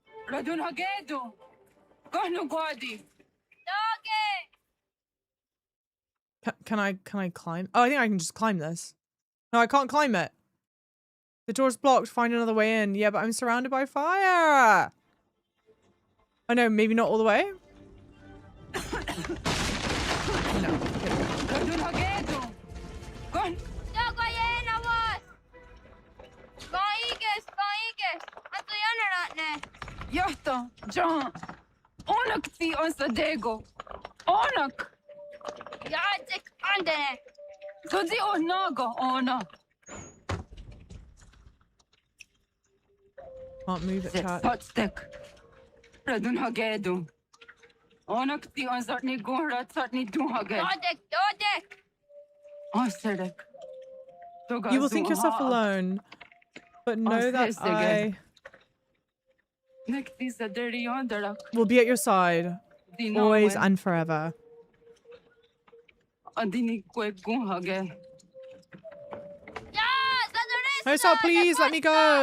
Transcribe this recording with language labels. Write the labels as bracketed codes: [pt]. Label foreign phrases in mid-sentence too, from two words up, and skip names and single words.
[en] Can I climb? Oh, I think I can just climb this. No, I can't climb it. The door's blocked. Find another way in. Yeah, but I'm surrounded by fire. Oh no, maybe not all the way. No. Yahta, John. Onak ti on Sadego. Onak. Yadik Andene. Zodi Onaga, Ona. Can't move it, chat. Hotstick. Radun Hagedu. Onak ti on Zartni Gora, Zartni Duhage. Dodek. Oh, Sedek. You will think yourself alone, but know that I will be at your side, always and forever. Hosa, please let me go.